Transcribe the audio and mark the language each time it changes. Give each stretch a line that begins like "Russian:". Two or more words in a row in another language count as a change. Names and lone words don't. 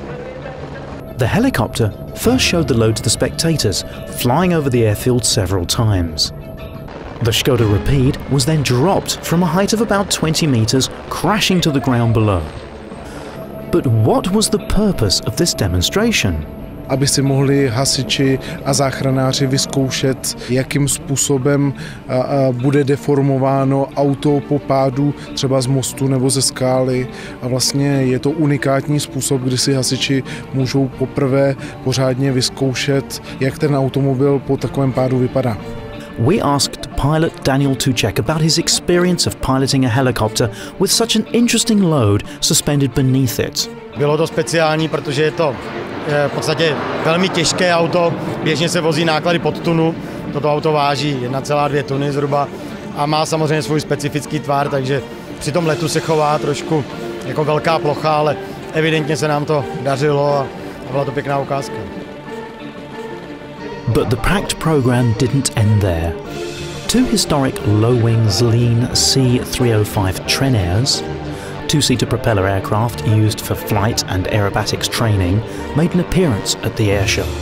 English: The helicopter first showed the load to the spectators, flying over the airfield several times. The Škoda Rapide was then dropped from a height of about 20 meters, crashing to the ground below. But what was the purpose of this demonstration?
Czech: Aby si mohli hasiči a záchranáři vyzkoušet, jakým způsobem bude deformováno auto po pádu třeba z mostu nebo ze skály. A vlastně je to unikátní způsob, kdy si hasiči můžou poprvé pořádně vyzkoušet, jak ten automobil po takovém pádu vypadá.
English: We asked pilot Daniel Tuček about his experience of piloting a helicopter with such an interesting load suspended beneath it.
Czech: Bylo to speciální, protože je to v podstatě velmi těžké auto, běžně se vozí náklady pod tunu, toto auto váží 1,2 tuny zhruba a má samozřejmě svůj specifický tvar, takže při tom letu se chová trošku jako velká plocha, ale evidentně se nám to dařilo a byla to pěkná ukázka.
English: But the packed program didn't end there. Two historic low-wing Lean C-305 Trenairs, two-seater propeller aircraft used for flight and aerobatics training, made an appearance at the airshow.